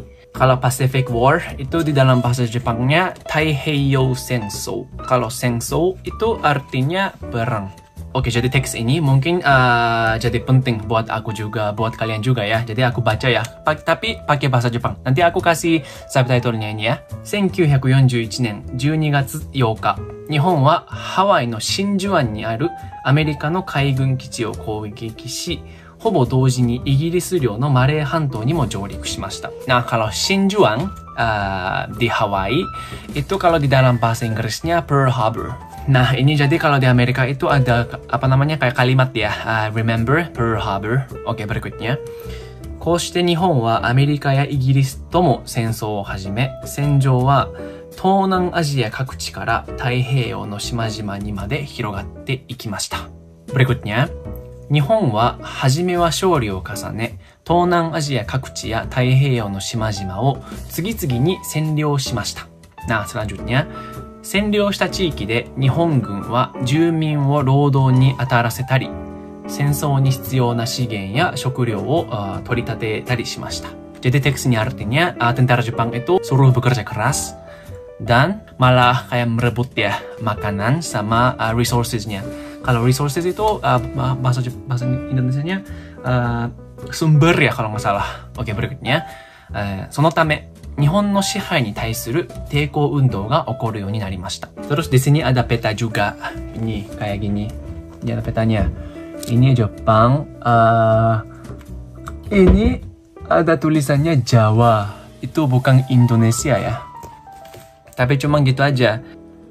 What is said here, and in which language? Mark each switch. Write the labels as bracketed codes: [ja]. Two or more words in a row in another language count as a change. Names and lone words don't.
[id] Kalau [en] Pacific War [id] itu di dalam bahasa Jepangnya [ja] 太平洋戦争. [id] Kalau Senso itu artinya perang. Oke, jadi teks ini mungkin jadi penting buat aku juga, buat kalian juga ya. Jadi aku baca ya, tapi pakai bahasa Jepang. Nanti aku kasih subtitlenya ini ya. [ja] 1941 年12月8日、日本はハワイの真珠湾にあるアメリカの海軍基地を攻撃し、ほぼ同時にイギリス領のマレー半島にも上陸しました。 [id] Nah, kalau Shinjuan di Hawaii, itu kalau di dalam bahasa Inggrisnya Pearl Harbor. Nah, ini jadi kalau di Amerika itu ada apa namanya kayak kalimat ya. [en] Remember Pearl Harbor. [id] Oke, berikutnya. [ja] こうして日本はアメリカやイギリスとも戦争を始め、戦場は東南アジア各地から太平洋の島々にまで広がっていきました。berikutnya。日本は初めは勝利を重ね、東南アジア各地や太平洋の島々を次々に占領しました。 [id] Nah, selanjutnya, [ja] 占領した地域で日本軍は住民を労働に当たらせたり、戦争に必要な資源や食料を取り立てたりしました。 [id] Jadi teksnya artinya tentara Jepang itu suruh bekerja keras dan malah kayak merebut ya makanan sama resources-nya. Kalau resources itu bahasa Indonesianya sumber ya kalau nggak salah. Oke, berikutnya. [ja] そのため、日本の支配に対する抵抗運動が起こるようになりました。 [id] Terus di sini ada peta juga. Ini kayak gini. Ini ada petanya. Ini Jepang. Ini ada tulisannya Jawa. Itu bukan Indonesia ya. Tapi cuma gitu aja.